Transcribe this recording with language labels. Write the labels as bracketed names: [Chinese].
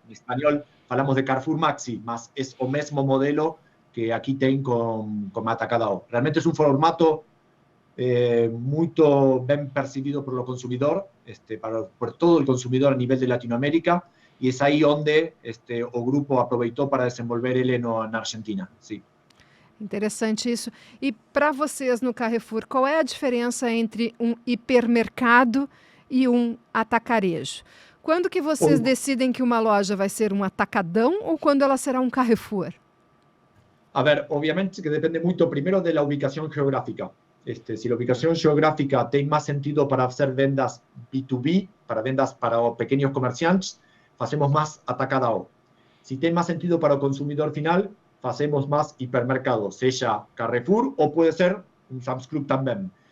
[Spanish] En español hablamos de Carrefour Maxi, más es el mismo modelo que aquí tienen con atacado. Realmente es un formato muy bien percibido por el consumidor, por todo el consumidor a nivel de Latinoamérica, y es ahí donde [Portuguese] o grupo aproveitou para desenvolver ele na [Spanish] Argentina. [Portuguese] Sim. Interessante isso. E para vocês no Carrefour, qual é a diferença entre um hipermercado e um atacarejo? Quando que vocês decidem que uma loja vai ser um atacadão ou quando ela será um Carrefour? [Spanish] A ver, obviamente que [Portuguese] depende muito primeiro da [Spanish] ubicação geográfica. Si la ubicación geográfica tiene más sentido para hacer ventas B2B, para ventas para pequeños comerciantes, hacemos más atacadão. Si tiene más sentido para el consumidor final, hacemos más hipermercado, sea Carrefour o puede ser un Sam's Club también.